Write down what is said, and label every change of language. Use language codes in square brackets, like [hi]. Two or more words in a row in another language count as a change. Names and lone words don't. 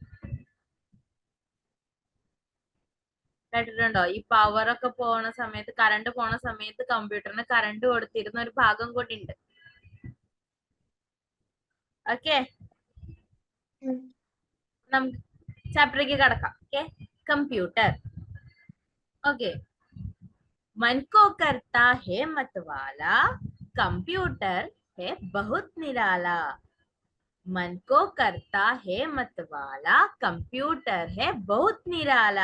[ml] കേട്ടിട്ടുണ്ടോ? ഈ പവർ ഒക്കെ പോണ സമയത്ത്, കറണ്ട് പോണ സമയത്ത് കമ്പ്യൂട്ടറിന് കറണ്ട് കൊടുത്തിരുന്ന ഒരു ഭാഗം കൂടി ഉണ്ട്. ഓക്കെ, നമുക്ക് ചാപ്റ്ററിലേക്ക് കടക്കാം. ഓക്കെ, [hi] कंप्यूटर. ओके, मन को करता है मत वाला, कंप्यूटर है बहुत निराला. मन को करता है मत वाला, कंप्यूटर है बहुत निराला.